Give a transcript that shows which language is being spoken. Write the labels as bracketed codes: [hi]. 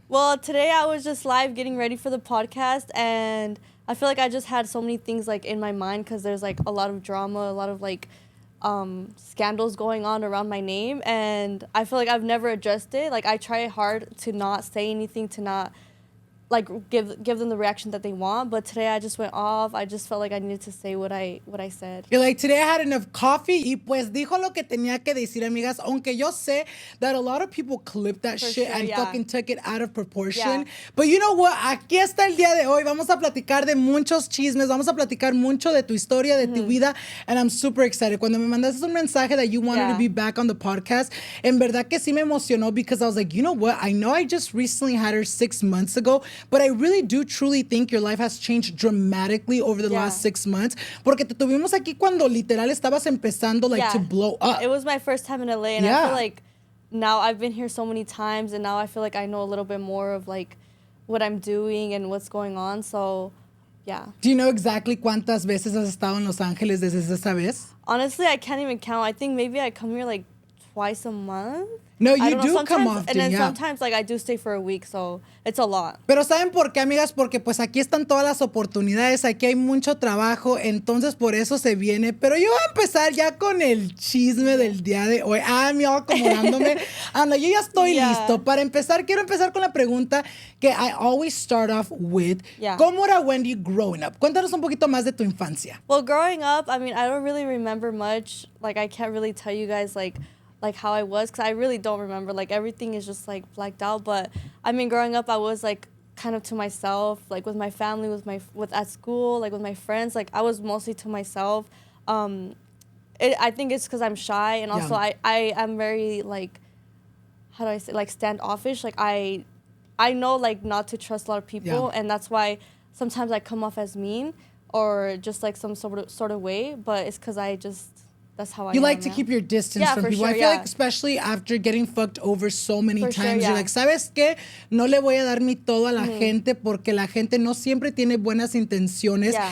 [en] Well, today I was just live getting ready for the podcast, and I feel like I just had so many things like in my mind because there's like a lot of drama, a lot of like scandals going on around my name, and I feel like I've never addressed it. Like I try hard to not say anything, to not like give them the reaction that they want, but today I just went off. I just felt like I needed to say what I said. You're like, today I had enough coffee. [es] Y pues dijo lo que tenía que decir, amigas. Aunque yo sé [en] that a lot of people clipped that shit and fucking took it out of proportion. But you know what? [es] Aquí está el día de hoy. Vamos a platicar de muchos chismes. Vamos a platicar mucho de tu historia, de tu vida. [en] And I'm super excited. [es] Cuando me mandaste un mensaje [en] that you wanted to be back on the podcast, [es] en verdad que sí me emocionó [en] because I was like, you know what? I know I just recently had her 6 months ago, but I really do truly think your life has changed dramatically over the last 6 months. [es] Porque te tuvimos aquí cuando literal estabas empezando [en] like to blow up. It was my first time in LA, and I feel like now I've been here so many times, and now I feel like I know a little bit more of like what I'm doing and what's going on. So, yeah. Do you know exactly [es] cuántas veces has estado en Los Ángeles desde esa vez? [en] Honestly, I can't even count. I think maybe I come here like twice a month. No, you do come often, and then sometimes like I do stay for a week, so it's a lot. [es] Pero ¿saben por qué, amigas? Porque pues aquí están todas las oportunidades, aquí hay mucho trabajo, entonces por eso se viene. Pero yo voy a empezar ya con el chisme del día de hoy. Me voy acomodándome. Anda, yo ya estoy listo. Para empezar, quiero empezar con la pregunta que [en] I always start off with. [es] ¿Cómo era Wendy [en] growing up? [es] Cuéntanos un poquito más de tu infancia. [en] Well, growing up, I mean, I don't really remember much. Like, I can't really tell you guys like how I was, because I really don't remember. Like, everything is just like blacked out. But I mean, growing up, I was like kind of to myself, like with my family, with at school, like with my friends. Like, I was mostly to myself. I think it's because I'm shy, and also I am very like, how do I say, like standoffish. Like I know like not to trust a lot of people, and that's why sometimes I come off as mean or just like some sort of way. But it's because that's how I am. You like to keep your distance from people. I feel like especially after getting fucked over so many times, you're like, [es] ¿sabes qué? No le voy a dar mi todo a la gente porque la gente no siempre tiene buenas intenciones.